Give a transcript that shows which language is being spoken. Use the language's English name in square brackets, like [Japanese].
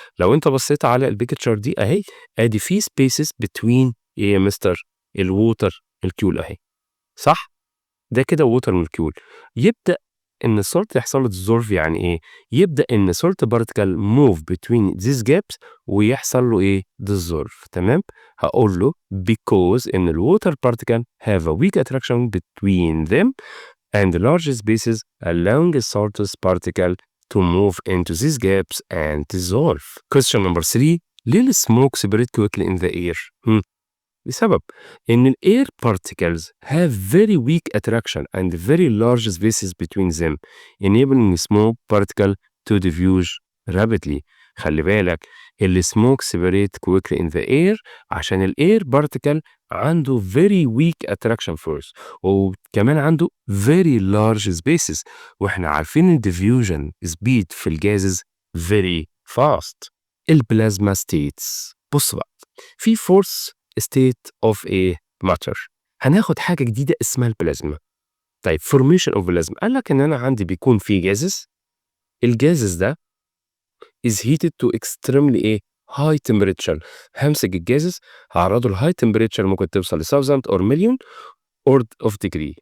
[Arabic] لو أنت بصيت على البيكتشر دي أهي، أدي في [English] spaces between [Arabic] إيه يا مستر؟ الووتر الكيول أهي، صح؟ ده كده ووتر مولكيول. يبدأ إن السولت يحصل له dissolve، يعني إيه؟ يبدأ إن [English] salt particle move between these gaps [Arabic] ويحصل له إيه؟ dissolve. تمام؟ هقول له [English] because إن الووتر particle have a weak attraction between them and large spaces allowing the saltous particle to move into these gaps and dissolve. Question number 3. ليه السموك spread quickly in the air؟ [Arabic] لسبب إن [English] ال air particles have very weak attraction and very large spaces between them, enabling smoke particle to diffuse rapidly. [Arabic] خلي بالك [English] ال smoke separate quickly in the air عشان ال air particle عنده very weak attraction force [Arabic] وكمان عنده [English] very large spaces، [Arabic] واحنا عارفين [English] ال diffusion speed في الجازز very fast. البلازما states. بص بقى، في force state of a matter. [Arabic] هناخد حاجة جديدة اسمها البلازما. طيب [English] formation of plasma [Arabic] قال لك ان انا عندي بيكون في جازز، الجازز ده [English] is heated to extremely [Arabic] ايه [English] high temperature. [Arabic] همسك الجازز هعرضه ل [English] high temperature [Arabic] ممكن توصل ل [English] 1000 or million of degree.